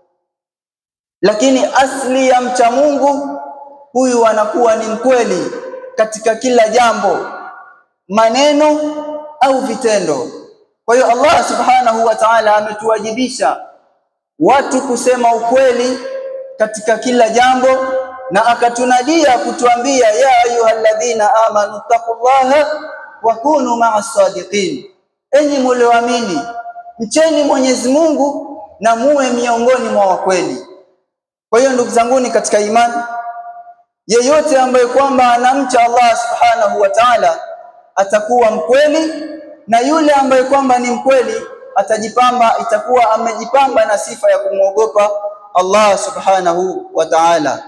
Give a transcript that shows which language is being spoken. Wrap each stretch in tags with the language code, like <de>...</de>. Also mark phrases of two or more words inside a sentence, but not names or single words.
<sw>Lakini asli ya mcha Mungu huyu anakuwa ni mkweli katika kila jambo, maneno au vitendo. Kwa hiyo Allah</sw> <ar>سبحانه وتعالى</ar> <sw>ametuwajibisha watu kusema ukweli katika kila jambo, na akatunadia kutuambia</sw> <ar>يا أيها الذين آمنوا اتقوا الله وكونوا مع الصادقين,</ar> <sw>enyi mlioamini mcheni Mwenyezi Mungu na muwe miongoni mwa wakweli. Kwa hiyo ndugu zanguni katika imani, yeyote ambaye kwamba anamcha Allah</sw> <ar>سبحانه وتعالى</ar> <sw>atakuwa mkweli, na yule ambaye kwamba ni mkweli atajipamba, itakuwa amejipamba na sifa ya kumuogopa Allah</sw> <ar>سبحانه وتعالى.</ar>